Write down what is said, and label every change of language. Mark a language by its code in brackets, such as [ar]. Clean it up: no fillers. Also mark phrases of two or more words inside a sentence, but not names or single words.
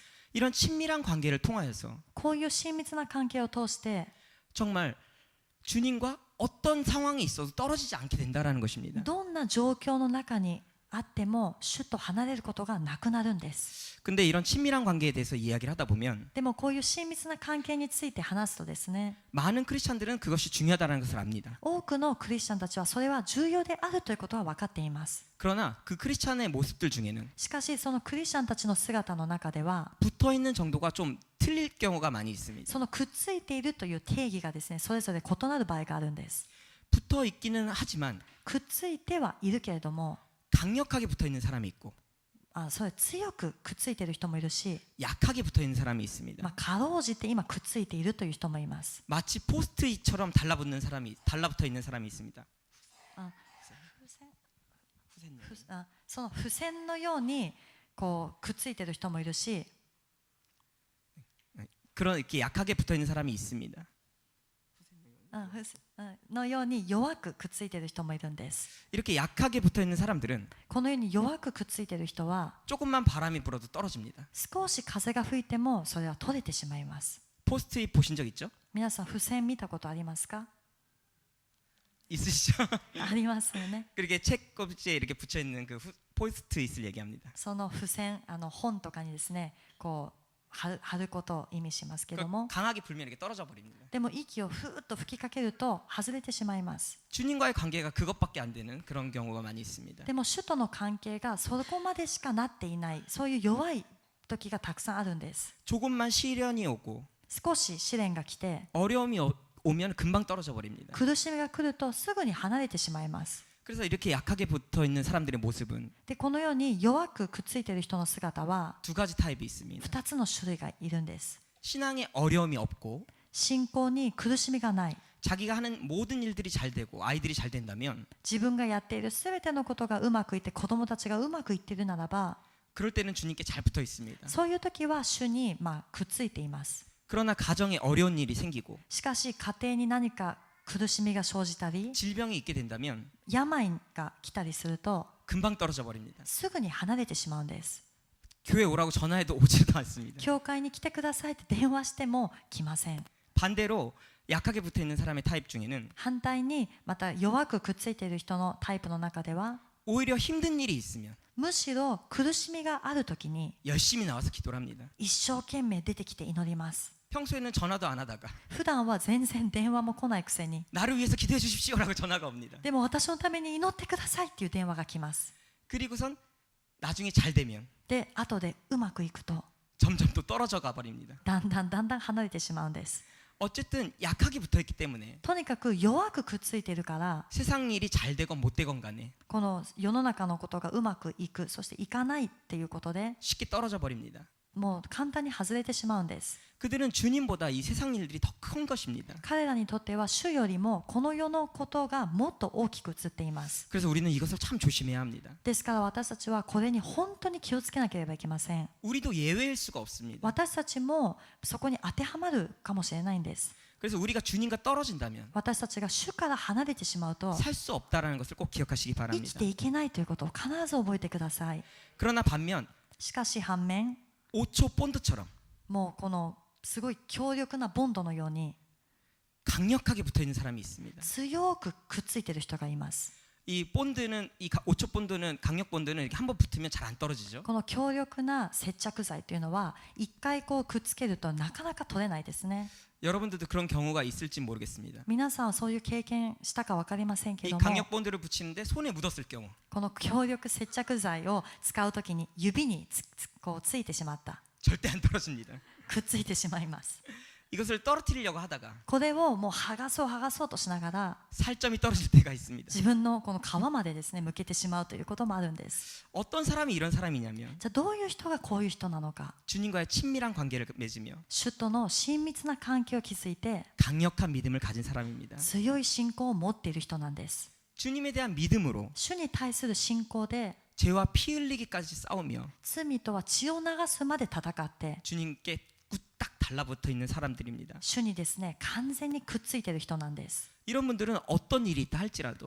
[ko] 이런 친밀한 관계를 통하여서 [ja] こういう親密な関係を通して [ko] 정말 주님과 어떤 상황이 있어도 떨어지지 않게 된다는 것입니다. [ja] どんな状況の中にあっても主と離れることがなくなるんです。 [ko] 근데 이런 친밀한 관계에 대해서 이야기를 하다 보면 [ja] でもこういう親密な関係について話すとですね、 [ko] 많은 크리스찬들은 그것이 중요하다는 것을 압니다. [ja] 多くのクリスチャンたちはそれは重要であるということは分かっています。 [ko] 그러나 그 크리스찬의 모습들 중에는 [ja] しかしそのクリスチャンたちの姿の中では [ko] 붙어 있는 정도가 좀 틀릴 경우가 많이 있습니다. [ja] そのくっついているという定義がですねそれぞれ異なる場合があるんです。 [ko] 붙어 있기는 하지만 [ja] くっついてはいるけれども、 [ko] 강력하게 붙어 있는 사람이 있고 [ja] それ強くくっついている人もいるし、 [ko] 약하게 붙어 있는 사람이 있습니다. [ja] かろうじて今くっついているという人もいます。 [ko] 마치 포스트잇처럼 달라붙어 있는 사람이 있습니다. [ja] 付その付箋のようにこうくっついてる人もいるし、 [ko] 그런 이렇게 약하게 붙어 있는 사람이 있습니다. [ja] のように弱くくっついてる人もいるんです。 [ko] 이렇게 약하게 붙어 있는 사람들은 [ja] このように弱くくっついてる人は [ko] 조금만 바람이 불어도 떨어집니다. [ja] 少し風が吹いてもそれは取れてしまいます。 [ko] 포스트잇 보신 적 있죠? [ja] 皆さん付箋見たことありますか？ [ko] 있으시죠? [ja] ありますよね。 [ko] 그렇게 책 껍질에 이렇게 붙여 있는 그 포스트잇을 얘기합니다. [ja] その付箋、本とかにですねこう貼ることを意味しますけど [ko] 그러니까 [ja] も、 [ko] 강하게 불면 이렇게 떨어져 버립니다. [ja] でも息をふーっと吹きかけると外れてしまいます。 [ko] 주님과의 관계가 그것밖에 안 되는 그런 경우가 많이 있습니다. [ja] でも主との関係がそこまでしかなっていない、そういう弱い時がたくさんあるんです。 [ko] 조금만 시련이 오고 [ja] 少し試練が来て [ko] 어려움이 오면 금방 떨어져 버립니다. [ja] 苦しみが来るとすぐに離れてしまいます。 [ko] 그래서 이렇게 약하게 붙어 있는 사람들의 모습은 [ja] でこのように弱くくっついている人の姿は [ko] 두 가지 타입이 있습니다. [ja] 2 つの種類がいるんです。 [ko] 신앙에 어려움이 없고 [ja] 信仰に苦しみがない、 [ko] 자기가 하는 모든 일들이 잘 되고 아이들이 잘 된다면 [ja] 自分がやっているすべてのことがうまくいって子供たちがうまくいっているならば、 [ko] 그럴 때는 주님께 잘 붙어 있습니다. [ja] そういう時は主にくっついています。 [ko] 그러나 가정에 어려운 일이 생기고 [ja] しかし家庭に何か苦しみが生じたり [ko] 질병이 있게 된다면 [ja] 病が来たりすると [ko] 금방 떨어져 버립니다. [ja] すぐに離れてしまうんです。 [ko] 교회 오라고 전화해도 오지도 않습니다. [ja] 教会に来てくださいって電話しても来ません。 [ko] 반대로 약하게 붙어 있는 사람의 타입 중에는 [ja] 反対にまた弱くくっついている人のタイプの中では [ko] 오히려 힘든 일이 있으면 [ja] むしろ苦しみがある時に [ko] 열심히 나와서 기도를 합니다. [ja] 一生懸命出てきて祈ります。 [ko] 평소에는 전화도 안 하다가 [ja] 普段は全然電話も来ないくせに、 [ko] 나를 위해서 기도해 주십시오라고 전화가 옵니다. [ja] でも私のために祈ってくださいっていう電話が来ます。 [ko] 그리고선 나중에 잘 되면 [ja] で後でうまくいくと [ko] 점점 또 떨어져 가 버립니다. [ja] だんだん離れてしまうんです。 [ko] 어쨌든 약하게 붙어 있기 때문에 [ja] とにかく弱くくっついているから、 [ko] 세상 일이 잘 되건 못 되건 간에 [ja] この世の中のことがうまくいく、そしていかないっていうことで [ko] 쉽게 떨어져 버립니다. [ja] もう簡単に外れてしまうんです。 [ko] 그들은 주님보다 이 세상 일들이 더 큰 것입니다. [ja] 彼らにとっては主よりもこの世のことがもっと大きく映っています。 [ko] 그래서 우리는 이것을 참 조심해야 합니다. [ja] ですから私たちはこれに本当に気をつけなければいけません。 [ko] 우리도 예외일 수가 없습니다. [ja] 私たちもそこに当てはまるかもしれないんです。 [ko] 그래서 우리가 주님과 떨어진다면 [ja] 私たちが主から離れてしまうと [ko] 살 수 없다라는 것을 꼭 기억하시기 [ja] 生き [ko] 바랍니다. [ja] ていけないということを必ず覚えてください。 [ko] 그러나 반면 [ja] しかし反面、 [ko] 5초 본드처럼 [ja] もうこのすごい強力なボンドのように [ko] 강력하게 붙어 있는 사람이 있습니다. [ja] 強くくっついている人がいます。 [ko] 이 본드는 이 5초 본드는 강력 본드는 이렇게 한번 붙으면 잘 안 떨어지죠. [ja] この強力な接着剤というのは一回こうくっつけるとなかなか取れないですね。 [ko] 여러분들도 그런 경우가 있을지 모르겠습니다. [ja] 皆さんはそういう経験したか分かりませんけ [ko] 이 [ja] ども、 [ko] 강력 본드를 붙이는데 손에 묻었을 경우 [ja] この強力接着剤を使うときに指にこうついてしまった、 [ko] 절대 안 떨어집니다. [ja] くっついてしまいます。 [ko] 이것을 떨어뜨리려고 하다가 [ja] これをもう剥がそうとしながら [ko] 살점이 떨어질 때가 있습니다. [ja] 自分のこの皮までですね向けてしまうということもあるんです。 [ko] 어떤 사람이 이런 사람이냐면 [ja] じゃあどういう人がこういう人なのか。 [ko] 주님과의 친밀한 관계를 맺으며 [ja] 主との親密な関係を築いて [ko] 강력한 믿음을 가진 사람입니다. [ja] 強い信仰を持っている人なんです。 [ko] 주님에 대한 믿음으로 [ja] 主に対する信仰で [ko] 죄와 피 흘리기까지 싸우며 [ja] 罪とは血を流すまで戦って [ko] 주님께 뚝딱 달라붙어 있는 사람들입니다. [ja] 主にですね完全にくっついている人なんです。 [ko] 이런 분들은 어떤 일이 있다 할지라도